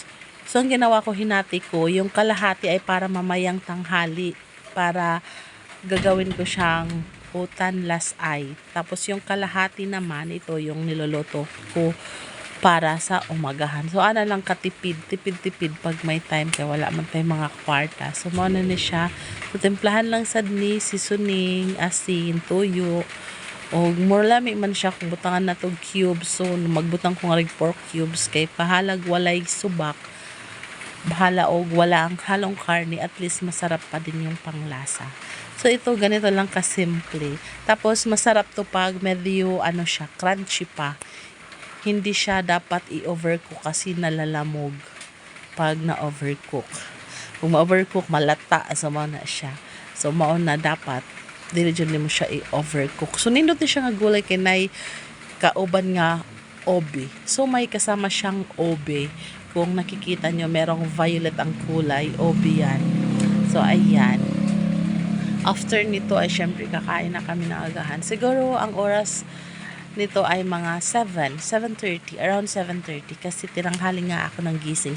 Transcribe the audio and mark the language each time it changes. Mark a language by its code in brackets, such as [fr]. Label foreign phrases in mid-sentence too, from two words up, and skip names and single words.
[tl] So ang ginawa ko hinati ko, yung kalahati ay para mamayang tanghali para gagawin ko siyang utan last ay. Tapos yung kalahati naman, ito yung niloloto ko para sa umagahan. [ceb] So, ana lang katipid, tipid pag may time kaya [tl] wala man tayong [ceb] mga kwarta. So, muna ni siya. So, templahan lang sad ni seasoning, asin, tuyo. O, more lami man siya kung butangan na to cubes. So, magbutang ko nga pork cubes kay pahalag walay subak. Bahala og wala [tl] ang halong karne, [en] at least [tl] masarap pa din yung panglasa. So ito ganito lang kasimple. Tapos masarap to pag medyo siya, crunchy pa. Hindi siya dapat i-overcook kasi nalalamog pag na-overcook. Kung ma-overcook, malata sa na siya. [ceb] So mao na dapat dili jud mo siya i-overcook. So nindot ni siya nga gulay kay nay kauban nga obe. [tl] So may kasama siyang obe. Kung nakikita nyo, merong violet ang kulay, obe yan. So ayan. After nito ay syempre kakain na kami ng agahan. Siguro ang oras nito ay mga 7:30, around 7:30 kasi tinanghali nga ako ng gising.